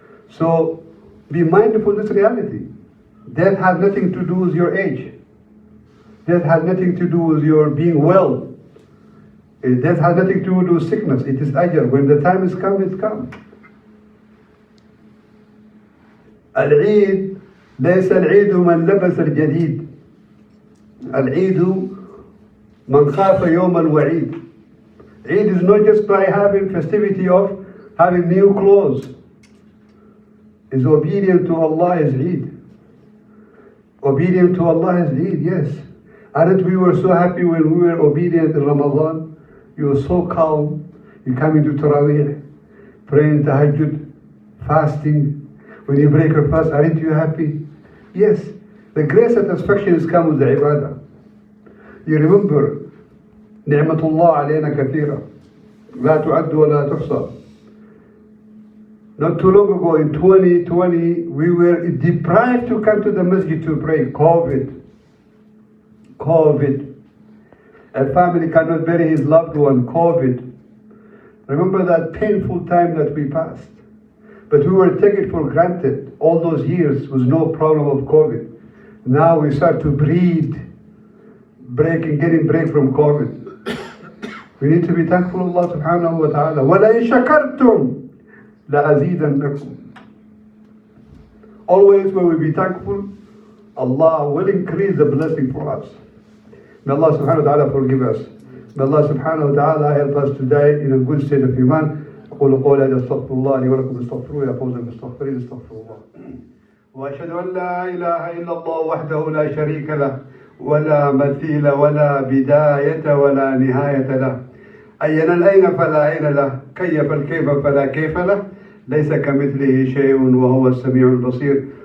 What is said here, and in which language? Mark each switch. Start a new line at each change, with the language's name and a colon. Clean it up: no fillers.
English: So be mindful of this reality. Death has nothing to do with your age. Death has nothing to do with your being well. Death has nothing to do with sickness. It is ajr. When the time is come, it's come.
Arabic: العيد ليس العيد من لبس الجديد. العيد من خاف يوم الوعيد.
English: Eid is not just by having festivity of having new clothes. Is obedient to Allah is Eid. Obedient to Allah is Eid, yes. Aren't we were so happy when we were obedient in Ramadan? You were so calm. You come into Taraweeh, praying Tahajjud, fasting. When you break your fast, aren't you happy? Yes. The great satisfaction is come with the ibadah. You remember,
Arabic: نعمة الله علينا كثيرة لا تعد ولا تحصى.
English: Not too long ago in 2020, we were deprived to come to the masjid to pray. COVID. A family cannot bury his loved one. COVID. Remember that painful time that we passed. But we were taken for granted all those years with no problem of COVID. Now we start to breathe, getting break from COVID. We need to be thankful to Allah subhanahu wa ta'ala.
Arabic: وَلَئِن شَكَرْتُمْ لَأَزِيدَنَّكُمْ.
English: Always when we be thankful, Allah will increase the blessing for us. May Allah subhanahu wa ta'ala forgive us. May Allah subhanahu wa ta'ala help us to die in a good state of iman.
Arabic: أقول قولي هذا استغفر الله لي ولكم استغفروه يا فوز المستغفرين استغفر الله. وأشهد أن لا إله إلا الله وحده لا شريك له ولا مثيل ولا بداية ولا نهاية له. أين الأين فلا أين له، كيف الكيف فلا كيف له، ليس كمثله شيء وهو السميع البصير.